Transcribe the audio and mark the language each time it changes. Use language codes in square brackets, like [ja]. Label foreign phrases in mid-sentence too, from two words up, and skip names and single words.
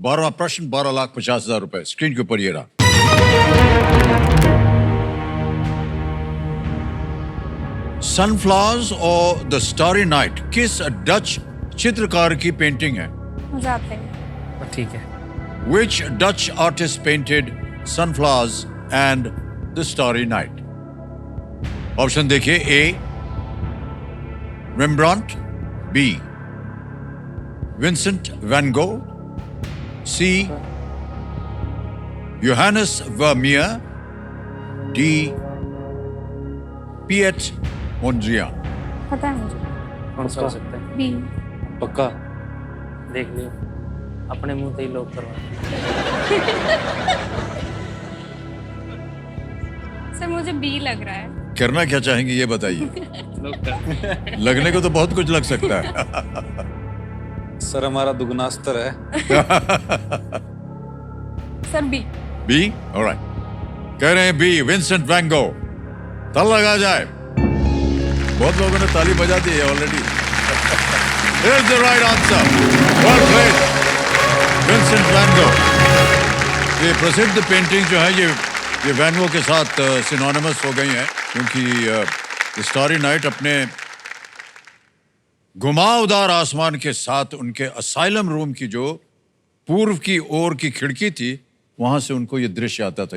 [hi] 12वां प्रश्न 12,50,000 रुपए स्क्रीन के ऊपर ये रहा। सनफ्लावर्स और द स्टारी नाइट किस डच चित्रकार की पेंटिंग है? मुझे आते हैं। ठीक है। [en] Which Dutch artist painted sunflowers and the starry night? [hi] ऑप्शन देखिए। A. Rembrandt. B. Vincent van Gogh. C. Johannes Vermeer. D. Piet Mondrian. पता है मुझे। कौन सा हो सकता है? बी। पक्का? देख लियो, अपने मुंह से ही लोग करवा। सर मुझे बी लग रहा है। करना क्या चाहेंगे ये बताइए। लगने को तो बहुत कुछ लग सकता है। सर हमारा दुगना अस्तर है। सर बी। बी, ऑलराइट। कह रहे हैं बी, विंसेंट वैन गो। ताल लगा जाए। बहुत लोगों ने ताली बजा दी है ऑलरेडी। [en] Here's the right answer. Well played. [hi] विंसेंट वैन गो। ये प्रसिद्ध पेंटिंग जो है ये वैन गो के साथ सिनोनिमस हो गई हैं, क्योंकि स्टारी नाइट अपने घुमावदार आसमान के साथ उनके [en] asylum room [hi] की जो पूर्व की ओर की खिड़की थी, वहां से उनको ये दृश्य आता था।